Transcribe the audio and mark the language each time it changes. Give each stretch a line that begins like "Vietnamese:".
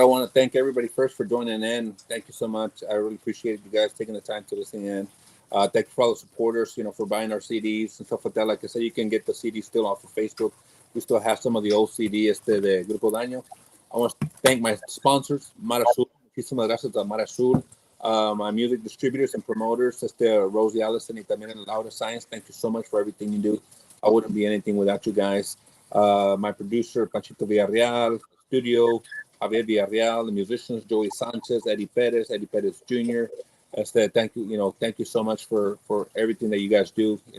English: I want to thank everybody first for joining in. Thank you so much. I really appreciate you guys taking the time to listen in. Thank you for all the supporters, for buying our CDs and stuff like that. Like I said, you can get the CD still off of Facebook. We still have some of the old CDs de Grupo Daño. I want to thank my sponsors, Mar Azul.
Spanish: Muchísimas gracias a Mar Azul.
English: My music distributors and promoters, Rosie Allison
Spanish: y también
English: Laura Science. Thank you so much for everything you do. I wouldn't be anything without you guys. My producer, Panchito Villarreal, studio, Javier Villarreal, the musicians, Joey Sanchez, Eddie Perez Jr. Thank you so much for everything that you guys do.